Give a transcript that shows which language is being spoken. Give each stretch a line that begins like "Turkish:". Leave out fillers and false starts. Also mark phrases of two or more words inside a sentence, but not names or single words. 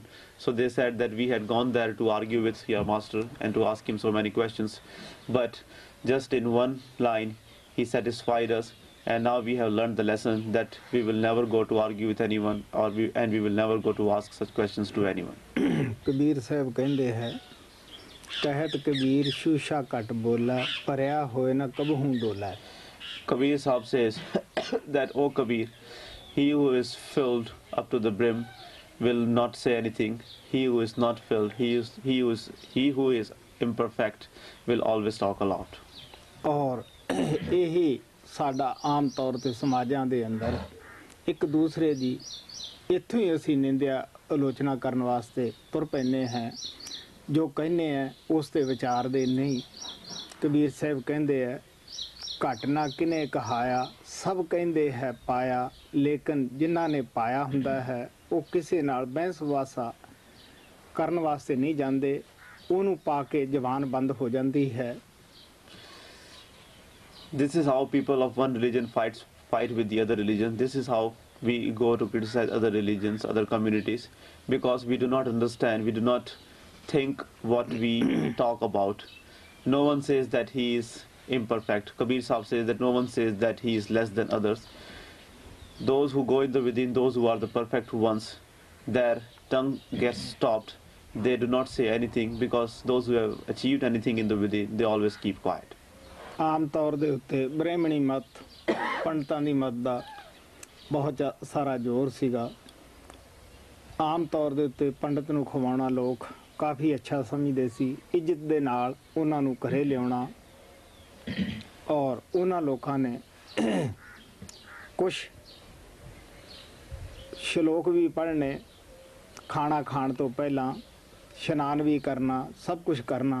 English: So they said that we had gone there to argue with your master and to ask him so many questions, but just in one line he satisfied us, and now we have learned the lesson that we will never go to argue with anyone, and we will never go to ask such questions to anyone.
Punjabi: ਕਬੀਰ ਸਾਹਿਬ ਕਹਿੰਦੇ ਹੈ, ਕਹਿਤ ਕਬੀਰ ਸ਼ੂਸ਼ਾ ਘਟ ਬੋਲਾ, ਭਰਿਆ ਹੋਏ ਨਾ ਕਬਹੂ ਡੋਲਾ।
English: Kabir Sahib says that, O Kabir, he who is filled up to the brim will not say anything. He who is not filled, he who is imperfect will always talk a lot.
Punjabi: ਔਰ ਇਹੀ ਸਾਡਾ ਆਮ ਤੌਰ 'ਤੇ ਸਮਾਜਾਂ ਦੇ ਅੰਦਰ ਇੱਕ ਦੂਸਰੇ ਦੀ ਇੱਥੋਂ ਹੀ ਅਸੀਂ ਨਿੰਦਿਆ ਆਲੋਚਨਾ ਕਰਨ ਵਾਸਤੇ ਤੁਰ ਪੈਂਦੇ ਹਾਂ। ਜੋ ਕਹਿੰਦੇ ਹੈ ਉਸ 'ਤੇ ਵਿਚਾਰਦੇ ਨਹੀਂ। ਕਬੀਰ ਸਾਹਿਬ ਕਹਿੰਦੇ ਹੈ, ਘਟ ਨਾ ਕਿਨੇ ਕਹਾਇਆ, ਸਭ ਕਹਿੰਦੇ ਹੈ ਪਾਇਆ, ਲੇਕਿਨ ਜਿਨ੍ਹਾਂ ਨੇ ਪਾਇਆ ਹੁੰਦਾ ਹੈ ਉਹ ਕਿਸੇ ਨਾਲ ਬਹਿਸ ਵਾਸਾ ਕਰਨ ਵਾਸਤੇ ਨਹੀਂ ਜਾਂਦੇ, ਉਹਨੂੰ ਪਾ ਕੇ ਜ਼ਬਾਨ ਬੰਦ ਹੋ ਜਾਂਦੀ ਹੈ।
English: This is how people of one religion fight with the other religion. This is how we go to criticize other religions, other communities, because we do not understand, we do not think what we talk about. No one says that he is imperfect. Kabir Sahib says that no one says that he is less than others. Those who go in the within, those who are the perfect ones, their tongue gets stopped. They do not say anything, because those who have achieved anything in the within, they always keep quiet.
Punjabi: ਆਮ ਤੌਰ ਦੇ ਉੱਤੇ ਬ੍ਰਹਿਮਣੀ ਮਤ, ਪੰਡਤਾਂ ਦੀ ਮਤ ਦਾ ਬਹੁਤ ਸਾਰਾ ਜ਼ੋਰ ਸੀਗਾ। ਆਮ ਤੌਰ ਦੇ ਉੱਤੇ ਪੰਡਤ ਨੂੰ ਖਵਾਉਣਾ ਲੋਕ ਕਾਫੀ ਅੱਛਾ ਸਮਝਦੇ ਸੀ। ਇੱਜ਼ਤ ਦੇ ਨਾਲ ਉਹਨਾਂ ਨੂੰ ਘਰੇ ਲਿਆਉਣਾ, ਔਰ ਉਹਨਾਂ ਲੋਕਾਂ ਨੇ ਕੁਛ ਸ਼ਲੋਕ ਵੀ ਪੜ੍ਹਨੇ, ਖਾਣਾ ਖਾਣ ਤੋਂ ਪਹਿਲਾਂ ਇਸ਼ਨਾਨ ਵੀ ਕਰਨਾ, ਸਭ ਕੁਛ ਕਰਨਾ।